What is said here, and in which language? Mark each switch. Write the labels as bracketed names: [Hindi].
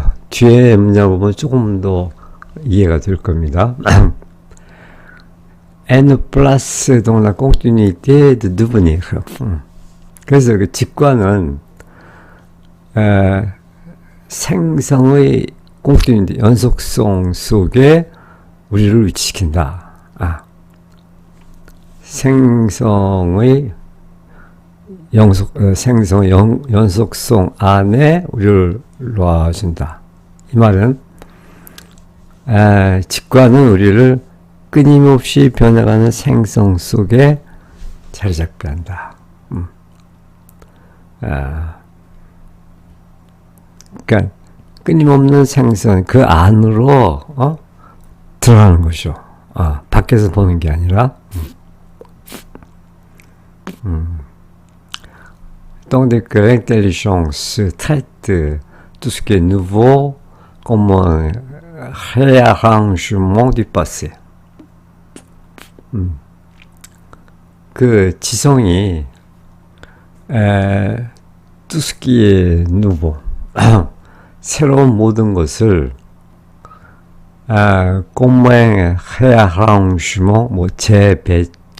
[Korean] 뒤에 문장 보면 조금 더 이해가 될 겁니다. [French] Elle place dans la continuité de devenir. [Korean] 그래서 그 직관은 생성의 continuité, 연속성 속에 우리를 위치시킨다. 생성의 연속성 안에 우리를 놓아준다. 이 말은 직관은 우리를 끊임없이 변해가는 생성 속에 자리 잡게 한다. 그러니까 끊임없는 생성 그 안으로 들어가는 것이죠. 밖에서 보는 게 아니라. [French] Donc que l'intelligence traite tout ce qui est nouveau comme un réarrangement du passé. [Korean] 그 지성이 [French] tout ce qui est nouveau [Korean] 새로운 모든 것을 [French] comme un réarrangement [Korean] 뭐 재배열